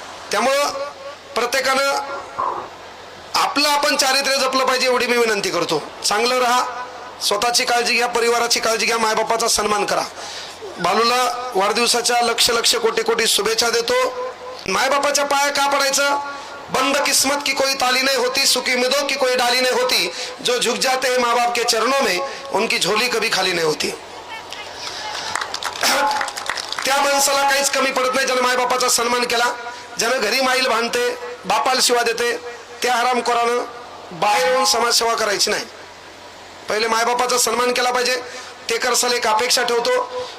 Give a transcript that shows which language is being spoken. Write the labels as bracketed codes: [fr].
[mr] त्यामुळं प्रत्येकानं आपलं आपण चारित्र्य जपलं पाहिजे, एवढी मी विनंती करतो. चांगलं राहा, स्वतःची काळजी घ्या, परिवाराची काळजी घ्या, मायबापाचा सन्मान करा. बालूला वाढदिवसाच्या लक्ष कोटी शुभेच्छा देतो. मायबापाच्या पाया का पडायचं? [hi] बंद किस्मत की कोई ताली नहीं होती, सुखी उम्मीदों की कोई डाली नहीं होती, जो झुक जाते हैं माँ बाप के चरणों में उनकी झोली कभी खाली नहीं होती. [mr] त्या माणसाला काहीच कमी पडत नाही ज्याने मायबापाचा सन्मान केला. ज्यानं घरी माईल बांधते, बापाला शिवा देते, त्या हरामखोरानं बाहेर येऊन समाजसेवा करायची नाही. पहिले मायबापाचा सन्मान केला पाहिजे. ते करसाल एक अपेक्षा ठेवतो.